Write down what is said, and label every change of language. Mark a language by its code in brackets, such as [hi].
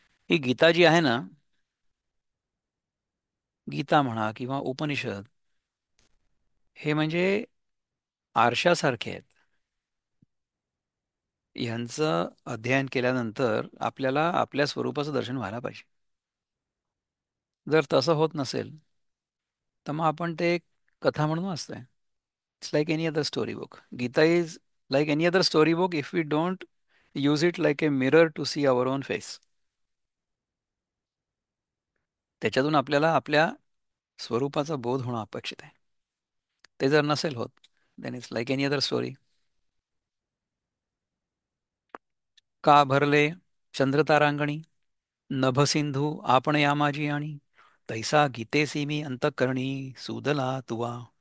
[mr] ही गीता जी आहे ना, गीता म्हणा किंवा उपनिषद, हे म्हणजे आरशासारखे आहेत. ह्यांचं अध्ययन केल्यानंतर आपल्याला आपल्या स्वरूपाचं दर्शन व्हायला पाहिजे. जर तसं होत नसेल तर मग आपण ते एक कथा म्हणून वाचतोय. [en] It's like any other story book. Gita is like any other story book if we don't use it like a mirror to see our own face. [mr] त्याच्यातून आपल्याला आपल्या स्वरूपाचा बोध होणं अपेक्षित आहे. ते जर नसेल होत [en] Then it's like any other story. [mr] का भरले चंद्रतारांगणी नभसिंधू आपण यामाजी आणि तैसा गीतेसी मी अंतःकरणी सुदला तुवा.